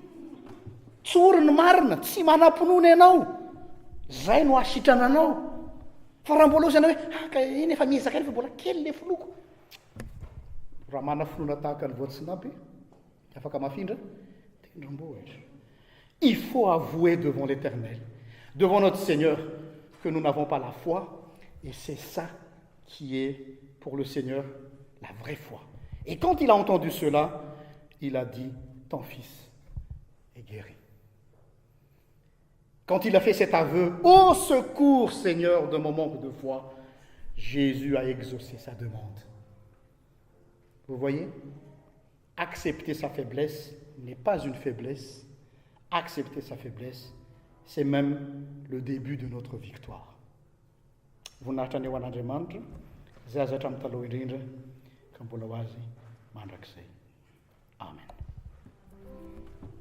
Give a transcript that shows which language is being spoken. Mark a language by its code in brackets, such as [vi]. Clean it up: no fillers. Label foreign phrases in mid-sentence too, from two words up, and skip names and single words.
[mg] Tsurn marne. Si manapnune nau. Zay no asitrana anao. Fa raha mbola ozy anao hoe ka iny efa miezaka fa mbola kely le foloko. Raha mana finoana tahaka ny voatsinapy, afaka mafindra, tendrombohitra. [fr] Il faut avouer devant l'Éternel, devant notre Seigneur, que nous n'avons pas la foi, et c'est ça qui est pour le Seigneur la vraie foi. Et quand il a entendu cela, il a dit, ton fils est guéri. Quand il a fait cet aveu, au secours Seigneur de mon manque de foi, Jésus a exaucé sa demande. Vous voyez, accepter sa faiblesse n'est pas une faiblesse. Accepter sa faiblesse, c'est même le début de notre victoire. [mg] Voninahitra ny eo an'Andriamanitra, zay azo hatramin'ny taloha indrindra, ka mbola ho azy mandrakizay. Amen.